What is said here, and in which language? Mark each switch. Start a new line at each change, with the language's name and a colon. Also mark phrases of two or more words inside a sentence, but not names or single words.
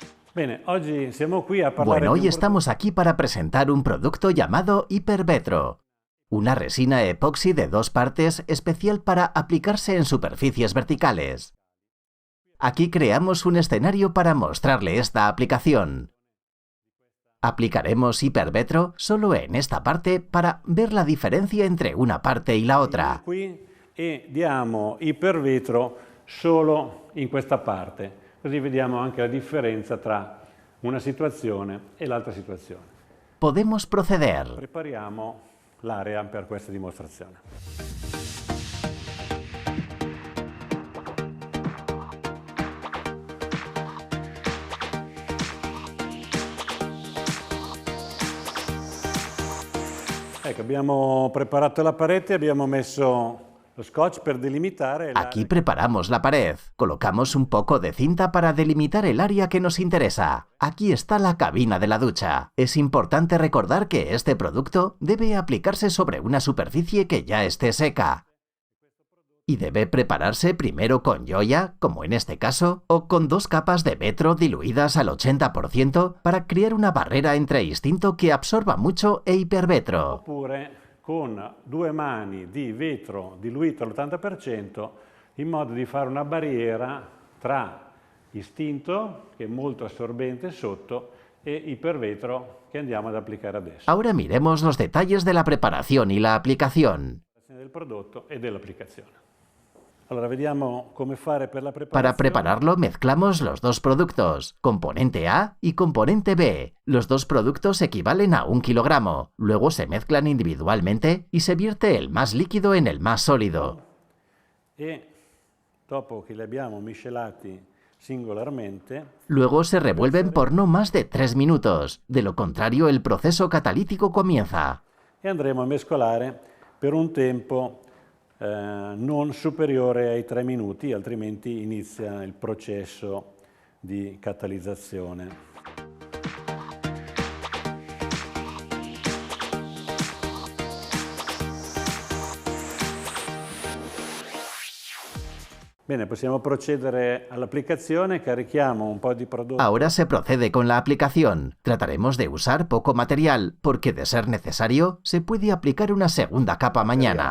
Spanish: Bueno, hoy estamos aquí para presentar un producto llamado Hipervetro, una resina epoxi de 2 partes especial para aplicarse en superficies verticales. Aquí creamos un escenario para mostrarle esta aplicación. Aplicaremos Hipervetro solo en esta parte para ver la diferencia entre una parte y la otra.
Italian: E diamo ipervetro solo in questa parte, così vediamo anche la differenza tra una situazione e l'altra situazione.
Spanish: Podemos proceder.
Italian: Prepariamo l'area per questa dimostrazione. Ecco, abbiamo preparato la parete, abbiamo messo lo scotch per delimitare.
Spanish: Aquí preparamos la pared. Colocamos un poco de cinta para delimitar el área que nos interesa. Aquí está la cabina de la ducha. Es importante recordar que este producto debe aplicarse sobre una superficie que ya esté seca. Y debe prepararse primero con Joya, como en este caso, o con 2 capas de vetro diluidas al 80% para crear una barrera entre Instinto que absorba mucho e Hipervetro.
Italian: Oppure con 2 mani di vetro diluito all'80% in modo di fare una barriera tra Instinto, che è molto assorbente sotto, e Hipervetro che andiamo ad applicare adesso.
Spanish: Ahora miremos los detalles de la preparación y la aplicación.
Italian: Del prodotto e dell'applicazione. Allora, vediamo come fare per la preparazione.
Spanish: Para prepararlo mezclamos los 2 productos, componente A y componente B. Los 2 productos equivalen a 1 kilogramo. Luego se mezclan individualmente y se vierte el más líquido en el más sólido.
Italian: E dopo che li abbiamo miscelati singolarmente,
Spanish: luego se revuelven por no más de 3 minutos. De lo contrario, el proceso catalítico comienza.
Italian: E andremo a mescolare per un tempo non superiore ai 3 minuti, altrimenti inizia il processo di catalizzazione. Bene, possiamo procedere all'applicazione, carichiamo un po' di prodotto.
Spanish: Ahora se procede con la aplicación. Trataremos de usar poco material, porque de ser necesario, se puede aplicar una segunda capa mañana.